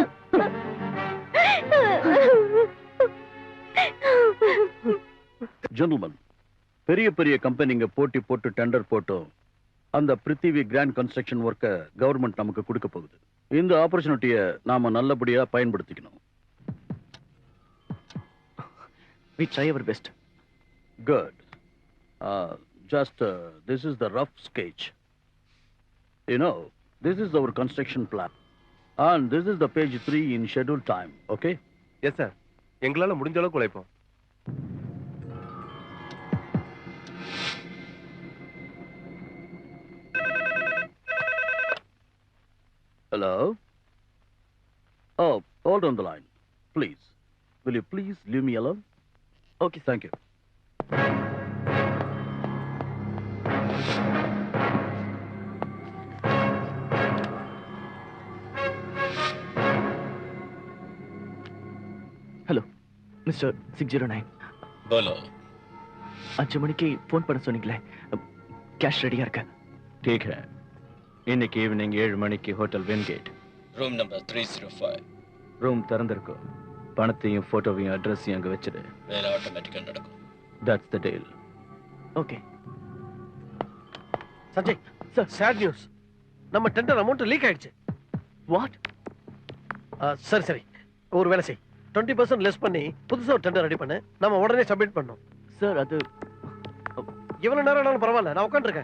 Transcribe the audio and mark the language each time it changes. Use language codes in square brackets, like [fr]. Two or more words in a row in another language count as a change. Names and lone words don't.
[ta] ஜென்டில்மேன், பெரிய பெரிய கம்பெனிங்க போட்டி போட்டு டெண்டர் போட்டோம் அந்த பிருத்திவி கிராண்ட் கன்ஸ்ட்ரக்ஷன் ஒர்க்கை கவர்மெண்ட் நமக்கு கொடுக்க போகுது. இந்த ஆப்பர்ச்சுனிட்டியை நாம நல்லபடியா பயன்படுத்திக்கணும். [en] We try our best. Good. This is the rough sketch. You know, this is our construction plan. And this is the page 3 in scheduled time, okay? Yes, sir. [ta] எங்களால முடிஞ்ச அளவுக்கு உழைப்போம். [en] Hello? Oh, hold on the line, please. Will you please leave me alone? Okay, thank you. hello mister 609. [hi] बोलो. [ta] 5 மணிக்கு ஃபோன் பண்ண சொன்னீங்களே, கேஷ் ரெடியா இருக்கு. [hi] ठीक है. [ta] இன்னைக்கு ஈவினிங் 7 மணிக்கு ஹோட்டல் வென்கேட். [en] room number 305. [ta] ரூம் திறந்திருக்கும். பணத்தையும் போட்டோவையும் அட்ரஸையும் அங்க வச்சிடு. வேலை ஆட்டோமேட்டிக்கா நடக்கும். [en] That's the deal. [ta] ஓகே. சஞ்சய் சார், [en] sad news. [ta] நம்ம [en] tender amount [ta] லீக் ஆயிடுச்சு. வாட்? சரி சரி, ஒரு வேலை செய். 20% லெஸ் பண்ணி புதுசா ஒரு டெண்டர் ரெடி பண்ணு. நம்ம உடனே சப்மிட் பண்ணோம். சார் அது எவ்வளவு நேரம் ஆனாலும் பரவாயில்ல, நான் உட்காந்துருக்கேன்.